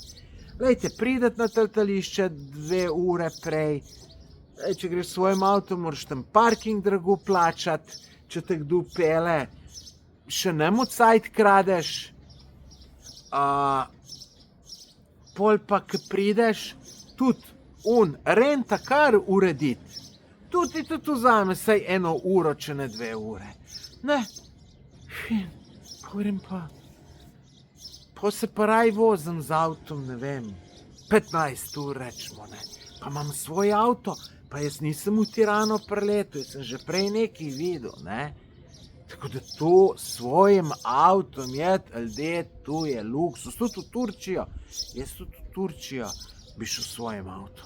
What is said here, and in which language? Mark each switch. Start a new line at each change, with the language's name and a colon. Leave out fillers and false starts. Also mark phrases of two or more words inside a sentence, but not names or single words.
Slovenian: Lejte, prideti na letališče 2 ure prej, če greš s svojim avtom, moraš tam parking drago plačati, če te kdo pele, še nemu cajt kradeš, pol pa, ko prideš, tudi rent-a-car urediti, tudi ti tudi vzame saj 1 uro, če ne 2 ure. Ne, povem pa, pa se pa raj vozim z avtom, ne vem, 15 ur rečemo, ne, pa imam svoj avto, pa jaz nisem v Tirano preletel, jaz sem že prej nekaj videl, ne, tako da to svojim avtom jeti, ljudje, to je luksus, tudi v Turčijo, jaz tudi v Turčijo bi šel s svojim avtom.